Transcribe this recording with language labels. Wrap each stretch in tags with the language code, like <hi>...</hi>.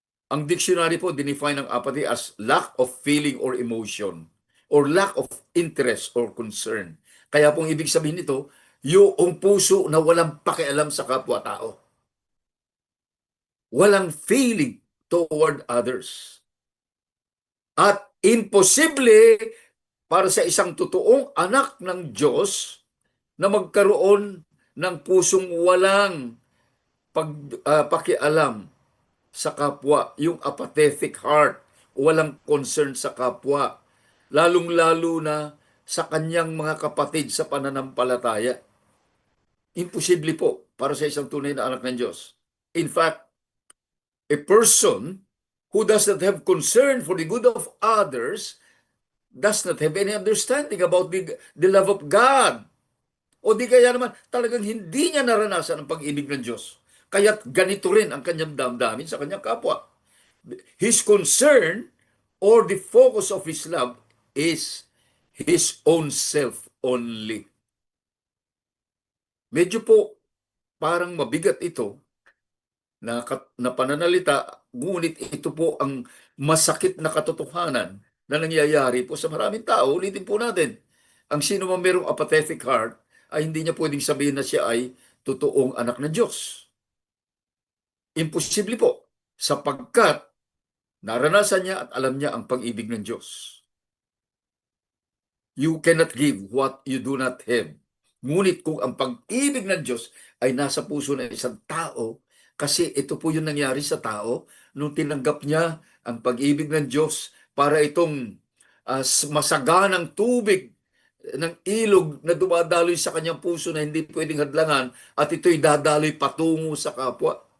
<tl>Ang dictionary po dinefine ang</tl> <en>apathy as lack of feeling or emotion or lack of interest or concern.</en> <tl>Kaya pong ibig sabihin nito, yung puso na walang pakialam sa kapwa-tao.</tl> <en>Walang feeling toward others.</en> <tl>At imposible para sa isang totoong anak ng Diyos na magkaroon ng pusong walang pakialam sa kapwa, yung apathetic heart, walang concern sa kapwa, lalong-lalo na sa kanyang mga kapatid sa pananampalataya. Imposible po para sa isang tunay na anak ng Diyos.</tl> <en>In fact, a person who does not have concern for the good of others does not have any understanding about the love of God.</en> <tl>O di kaya naman, talagang hindi niya naranasan ang pag-ibig ng Diyos. Kaya't ganito rin ang kanyang damdamin sa kanyang kapwa.</tl> <en>His concern or the focus of his love is his own self only.</en> <tl>Medyo po parang mabigat ito na pananalita, ngunit ito po ang masakit na katotohanan na nangyayari po sa maraming tao. Ulitin po natin, ang sino man merong apathetic heart ay hindi niya pwedeng sabihin na siya ay totoong anak ng Diyos. Imposible po, sapagkat naranasan niya at alam niya ang pag-ibig ng Diyos.</tl> <en>You cannot give what you do not have.</en> <tl>Ngunit kung ang pag-ibig ng Diyos ay nasa puso ng isang tao, kasi ito po yung nangyari sa tao nung tinanggap niya ang pag-ibig ng Diyos para itong masaganang tubig ng ilog na dumadaloy sa kanyang puso na hindi pwedeng hadlangan at ito'y dadaloy patungo sa kapwa.</tl>